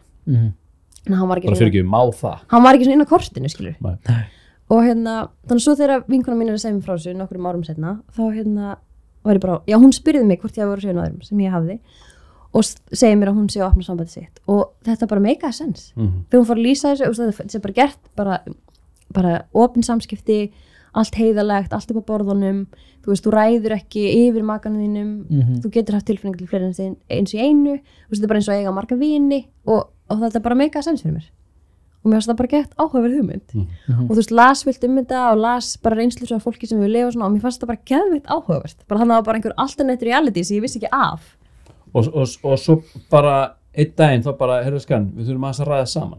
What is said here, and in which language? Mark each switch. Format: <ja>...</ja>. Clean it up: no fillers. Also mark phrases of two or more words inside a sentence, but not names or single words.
<is>Bara fyrir ekki má það. Hann var ekki svona inn á kortinu, skilur. Og þannig svo þegar vinkona mín er að segja mér frá þessu nokkrum árum seinna, þá var ég bara, já, hún spurði mig hvort ég hafi verið hrifin á öðrum sem ég hafði og segir mér að hún sé að opna sambandi sitt og þetta bara</is> <en>make a sense.</en> <is>Þegar hún fór að lýsa þessu, þetta er bara gert bara opin samskipti, allt heiðalegt, allt upp á borðunum, þú ræður ekki yfir makanum þínum, þú getur haft tilfinningar til fleiri eins í einu, þetta er bara eins og eiga marga vini og þetta bara</is> <en>make a sense</en> <is>fyrir mér. Og mér finnst það bara gett áhugaverð hugmynd. Og las vilt þetta og las bara reynslu af fólki sem við lifa svona og mér fannst það bara geðveikt áhugavert. Bara þannig að það var bara einhver</is> <en>alternate reality</en> <is>sem ég vissi ekki af. Og svo bara einn daginn þá bara, heyrðu skan, við þurfum að ræða saman.</is>